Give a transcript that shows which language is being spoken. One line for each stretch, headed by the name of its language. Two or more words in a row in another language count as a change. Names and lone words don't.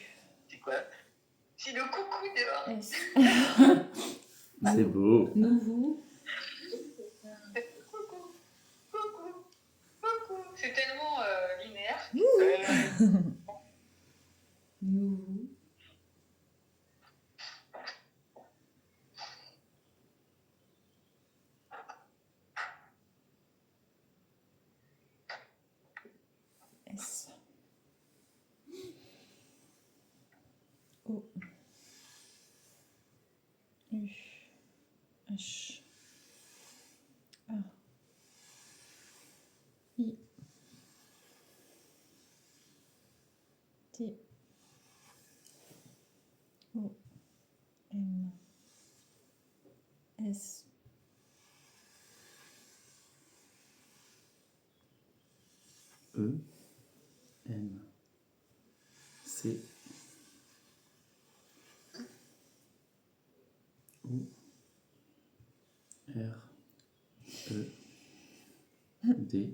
French: C'est quoi? C'est le coucou dehors. S. C'est beau. Nouveau. Coucou, coucou, coucou. C'est tellement linéaire. Nouveau. S. O. U. H. A. I. T. O. N. S. E. N. C. O. R. E. D.